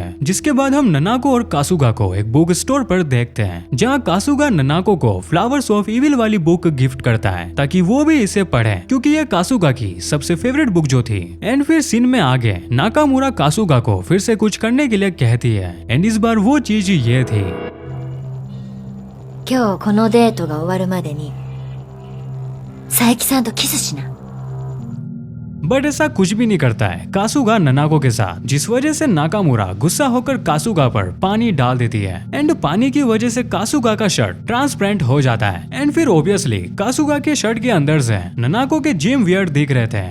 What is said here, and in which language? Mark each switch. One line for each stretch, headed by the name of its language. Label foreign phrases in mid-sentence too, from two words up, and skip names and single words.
Hindi: जिसके बाद हम ननाको और कासुगा को एक
English: book store
Hindi: पर देखते हैं जहाँ कासुगा ननाको को फ्लावर्स ऑफ इविल वाली बुक गिफ्ट करता है ताकि वो भी इसे पढ़े क्योंकि ये कासुगा की सबसे
English: favorite book
Hindi: जो थी। एंड फिर सीन में आगे नाकामुरा कासुगा को फिर से कुछ करने के लिए कहती है एंड इस बार वो चीज ये थी।
Japanese: 今日このデートが終わるまでに佐伯さんとキスしな。
Hindi: बट ऐसा कुछ भी नहीं करता है कासुगा ननाको के साथ, जिस वजह से नाकामुरा गुस्सा होकर कासुगा पर पानी डाल देती है। एंड पानी की वजह से कासुगा का
English: shirt transparent
Hindi: हो जाता है। एंड फिर ऑब्वियसली कासुगा के शर्ट के अंदर से ननाको के
English: gym wear
Hindi: दिख रहे थे।